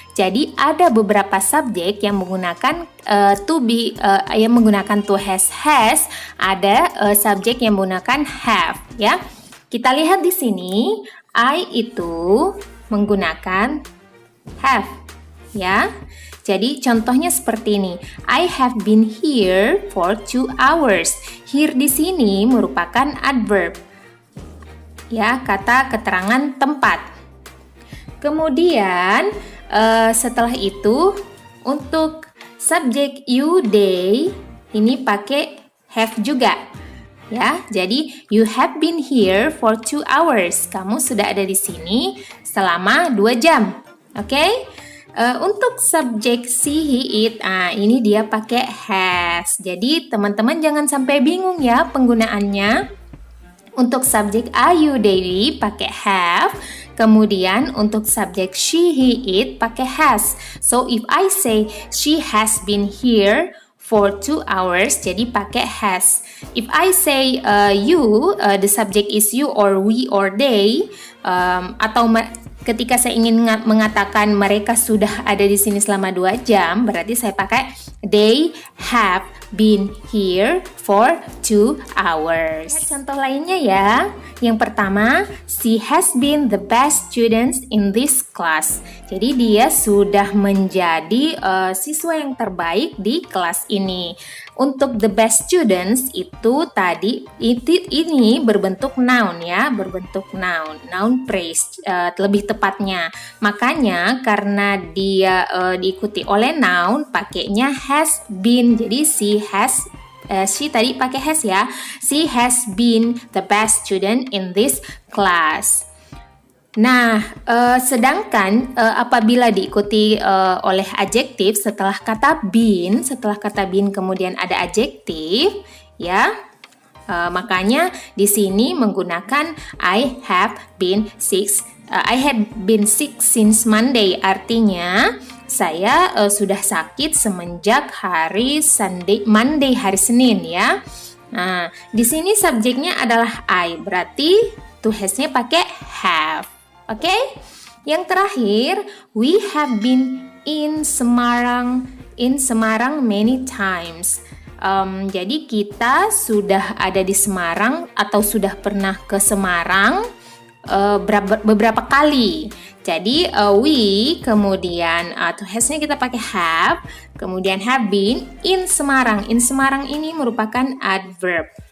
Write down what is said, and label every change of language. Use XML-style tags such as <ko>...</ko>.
<id>Jadi ada beberapa subjek yang menggunakan yang menggunakan to has, ada subjek yang menggunakan have ya. Kita lihat di sini I itu menggunakan have ya. Jadi contohnya seperti ini.</id> <en>I have been here for 2 hours.</en> <id>Here di sini merupakan adverb ya, kata keterangan tempat. Kemudian setelah itu untuk subjek you, they, ini pakai have juga ya.</id> <en>Jadi you have been here for 2 hours.</en> <id>Kamu sudah ada di sini selama 2 jam. Oke? Untuk subjek she, he, it, ini dia pakai has. Jadi teman-teman jangan sampai bingung ya penggunaannya. Untuk subjek I, you, they pakai have. Kemudian untuk subjek she, he, it pakai has.</id> <en>So if I say she has been here for 2 hours,</en> <id>jadi pakai</id> <en>has. If I say you, the subject is you or we or they,</en> <id>atau ketika saya ingin mengatakan mereka sudah ada di sini selama 2 jam, berarti saya pakai</id> <en>they have been here for 2 hours.</en> <id>Contoh lainnya ya. Yang pertama,</id> <en>she has been the best student in this class.</en> <id>Jadi dia sudah menjadi siswa yang terbaik di kelas ini. Untuk the best students itu tadi ini berbentuk noun ya, berbentuk noun praise lebih tepatnya. Makanya karena dia diikuti oleh noun pakainya has been. Jadi she tadi pakai has ya.</id> <en>She has been the best student in this class.</en> <id>Nah, sedangkan apabila diikuti oleh adjektif setelah kata been kemudian ada adjektif, ya, makanya di sini menggunakan</id> <en>I have been sick since Monday,</en> <id>artinya saya sudah sakit semenjak hari Monday, hari Senin ya. Nah, di sini subjeknya adalah I, berarti to has-nya pakai have.</id> <en>Oke,</en> <id>yang terakhir,</id> <en>we have been in Semarang many times.</en> <id>Jadi kita sudah ada di Semarang atau sudah pernah ke Semarang beberapa kali. Jadi we kemudian to has-nya kita pakai have, kemudian</id> <en>have been in Semarang.</en> <id>In Semarang ini merupakan adverb.</id>